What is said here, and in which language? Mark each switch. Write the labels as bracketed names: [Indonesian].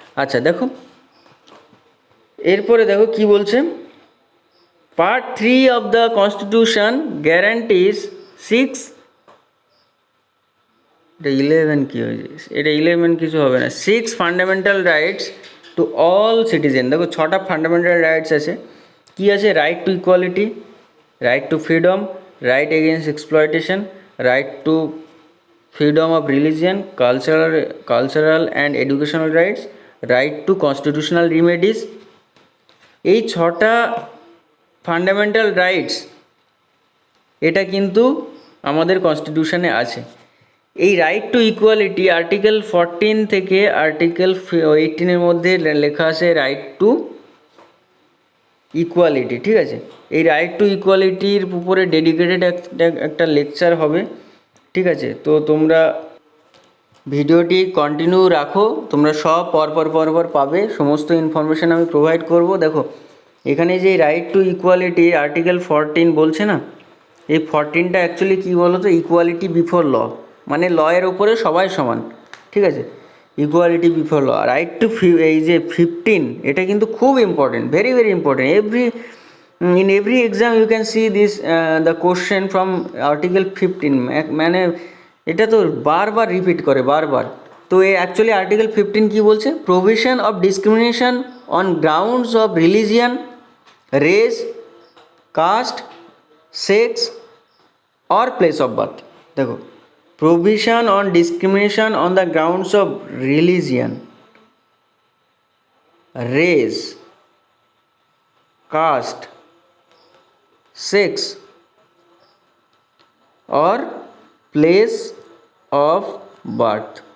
[Bangla] আচ্ছা দেখো এরপরে দেখো কি বলছে, [English] part 3 of the constitution guarantees 6, [Bangla] এটা 11 কী হয়েছে, এটা 11 কিছু হবে না, 6 fundamental rights to all citizen. দেখো 6টা ফান্ডামেন্টাল রাইটস আছে, কি আছে, right to equality, [English] Right to freedom, right against exploitation, right to freedom of religion, cultural and educational rights, right to constitutional remedies। [Bangla] এই ছটা ফান্ডামেন্টাল রাইটস এটা কিন্তু আমাদের কনস্টিটিউশনে আছে। এই রাইট টু ইকুয়ালিটি আর্টিকেল 14 থেকে আর্টিকেল 18 মধ্যে লেখা আছে রাইট টু ইকুয়ালিটি, ঠিক আছে। এই রাইট টু ইকুয়ালিটির উপরে ডেডিকেটেড একটা লেকচার হবে, ঠিক আছে। তো তোমরা ভিডিওটি কন্টিনিউ রাখো, তোমরা সব পরপর পাবে, সমস্ত ইনফরমেশান আমি প্রোভাইড করব। দেখো এখানে যে রাইট টু ইকুয়ালিটি আর্টিকেল 14 বলছে না, এই 14টা অ্যাকচুয়ালি কী বলো তো, ইকুয়ালিটি বিফোর ল, মানে লয়ের ওপরে সবাই সমান, ঠিক আছে। Equality before law. Right two এই যে 15 এটা কিন্তু খুব important, very important. [English] in every exam you can see this the question from article 15, [Bangla] মানে এটা তো বারবার রিপিট করে বারবার। তো এই অ্যাকচুয়ালি আর্টিকেল 15 কি বলছে, [English] Provision of discrimination on grounds of religion, race, caste, sex or place of birth. দেখো provision on discrimination on the grounds of religion, race, caste, sex or place of birth.